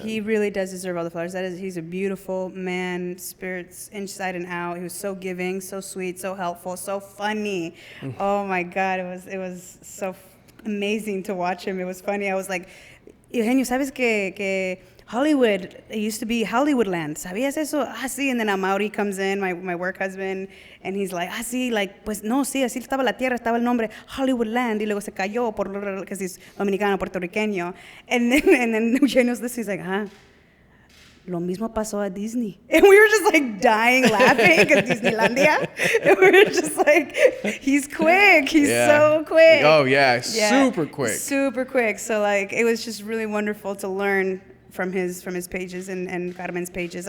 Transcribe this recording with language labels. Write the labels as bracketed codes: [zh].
[en] He really does deserve all the flowers. He's a beautiful man, spirits inside and out. He was so giving, so sweet, so helpful, so funny. Oh my God, it was so amazing to watch him. It was funny. I was like, Eugenio, [es] ¿sabes que Hollywood, [en] it used to be Hollywoodland? [es] ¿Sabías eso? Sí. [en] And then Amaury comes in, my work husband, and he's like, [es] sí, like, pues no, sí, así estaba la tierra, estaba el nombre Hollywoodland, y luego se cayó [en] because he's [es] dominicano, puertorriqueño. [en] And then Eugenio's this, he's like, [es] lo mismo pasó a Disney. [en] And we were just like dying laughing because Disneylandia. And we were just like, he's quick. He's so quick. Oh, yeah. Super quick. Super quick. So like, it was just really wonderful to learn from his pages and Carmen's pages.